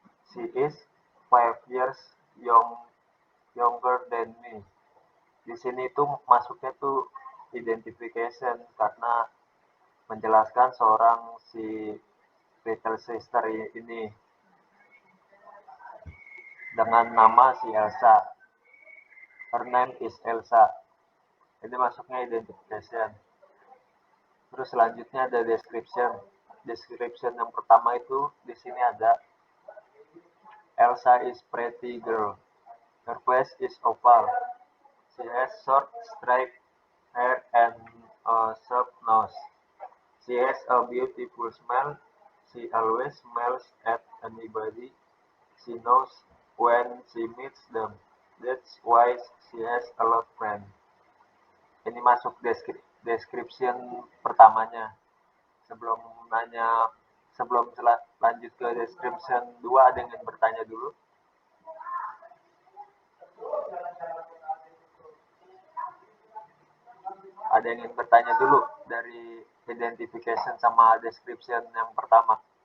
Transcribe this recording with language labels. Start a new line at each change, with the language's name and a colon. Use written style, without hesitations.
English: She is 5 years younger than me.
Indonesian: Di sini tuh masuknya tuh identification karena menjelaskan seorang si little sister ini dengan nama si Elsa.
English: Her name is Elsa.
Indonesian: Ini masuknya
English: identification.
Indonesian: Terus selanjutnya ada description. Description yang pertama itu di sini ada
English: Elsa is pretty girl. Her face is oval. She has short straight hair and a sharp nose. She has a beautiful smell. She always smiles at anybody she knows when she meets them. That's why she has a lot of friends.
Indonesian: Ini masuk description pertamanya. Sebelum lanjut ke description 2, ada yang ingin bertanya dulu? Ada yang ingin bertanya dulu dari identification sama description yang pertama?